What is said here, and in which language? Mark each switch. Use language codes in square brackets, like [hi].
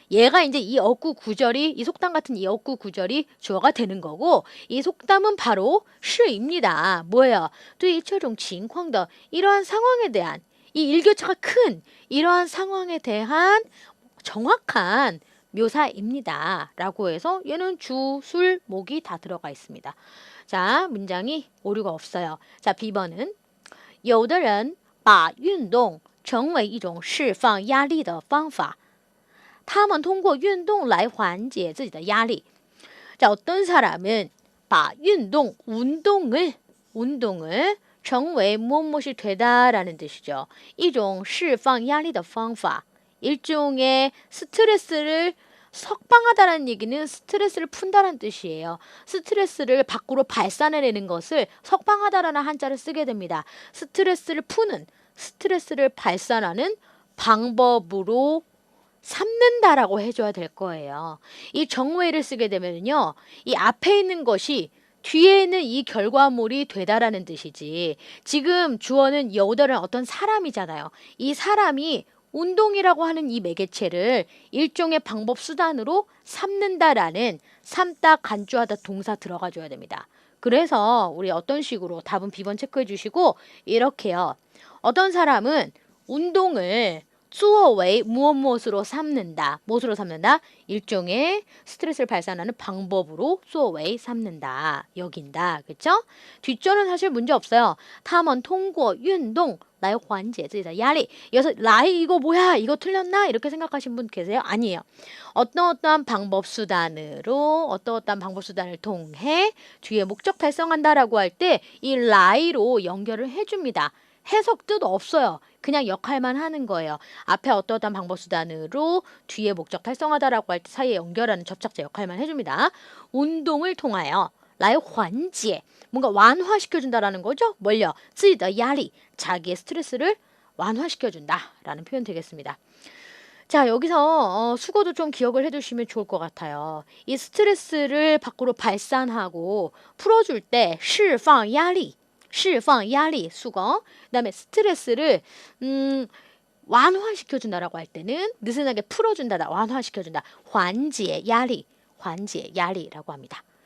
[ko] 얘가 이제 이 어구 구절이 이 속담 같은 이 어구 구절이 주어가 되는 거고 이 속담은 바로 시입니다. 뭐예요? [zh] 对于这种情况的 [ko] 이러한 상황에 대한 이 일교차가 큰 이러한 상황에 대한 정확한 묘사입니다. 라고 해서 얘는 주, 술, 목이 다 들어가 있습니다. 자, 문장이 오류가 없어요. [zh] 자, B번은 有的人把运动成为一种释放压力的方法他们通过运动来缓解自己的压力 [ko] 자, 어떤 사람은 [zh] 把运动 운동을 成为 [ko] 무엇이 되다라는 뜻이죠. [zh] 一种释放压力的方法 [ko] 일종의 스트레스를 석방하다라는 얘기는 스트레스를 푼다는 뜻이에요. 스트레스를 밖으로 발산해내는 것을 석방하다라는 한자를 쓰게 됩니다. 스트레스를 푸는, 스트레스를 발산하는 방법으로 삼는다라고 해줘야 될 거예요. 이 정웨이를 쓰게 되면요, 이 앞에 있는 것이 뒤에 있는 이 결과물이 되다라는 뜻이지. 지금 주어는 여우들은 어떤 사람이잖아요. 이 사람이 운동이라고 하는 이 매개체를 일종의 방법 수단으로 삼는다라는 삼다 간주하다 동사 들어가 줘야 됩니다. 그래서 우리 어떤 식으로 답은 B번 체크해 주시고 이렇게요. 어떤 사람은 운동을 作为 무엇으로 삼는다. 무엇으로 삼는다? 일종의 스트레스를 발산하는 방법으로 作为 삼는다. 여긴다. 그렇죠? 뒷절은 사실 문제 없어요. [zh] 他们通过运动来缓解自己的压力. [ko] 여기서 라이 이거 뭐야? 이거 틀렸나? 이렇게 생각하신 분 계세요? 아니에요. 어떠한 방법 수단으로 어떠한 방법 수단을 통해 뒤에 목적 달성한다라고 할 때 이 라이로 연결을 해줍니다. 해석 뜻 없어요. 그냥 역할만 하는 거예요. 앞에 어떠한 방법 수단으로 뒤에 목적 달성하다라고 할 때 사이에 연결하는 접착제 역할만 해줍니다. 운동을 통하여 来缓解 뭔가 완화시켜준다라는 거죠. 뭘요? [zh] 自己的压力 [ko] 자기의 스트레스를 완화시켜준다라는 표현 되겠습니다. 자, 여기서 수거도 좀 기억을 해두시면 좋을 것 같아요. 이 스트레스를 밖으로 발산하고 풀어줄 때 [zh] 释放压力 释放压力 [ko] 수거. 그다음에 스트레스를 완화시켜준다라고 할 때는 느슨하게 풀어준다, 완화시켜준다. [zh] 缓解压力缓解压力 [ko] 라고 합니다.